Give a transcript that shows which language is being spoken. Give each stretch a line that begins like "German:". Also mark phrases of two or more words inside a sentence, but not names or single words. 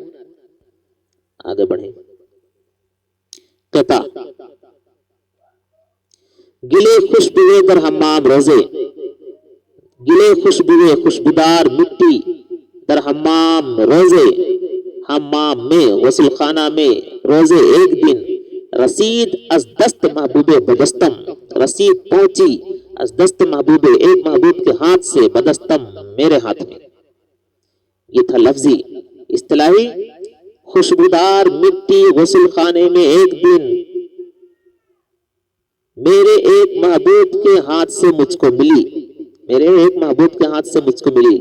Urdu: آگے بڑھیں۔ قطع:
Persian: گلے خوشبوئے در حمام روزے، گلے خوشبوئے خوشبودار مٹی در حمام روزے،
Urdu: حمام میں غسل خانہ میں
Persian: روزے
Urdu: ایک دن،
Persian: رسید از دست محبوب بدستم، رسید پہنچی از دست محبوب
Urdu: ایک محبوب کے ہاتھ سے،
Persian: بدستم
Urdu: میرے ہاتھ میں۔ یہ تھا لفظی۔ اصطلاحی: خوشبودار مٹی غسل خانے میں ایک دن میرے ایک محبوب کے ہاتھ سے مجھ کو ملی، میرے ایک محبوب کے ہاتھ سے مجھ کو ملی۔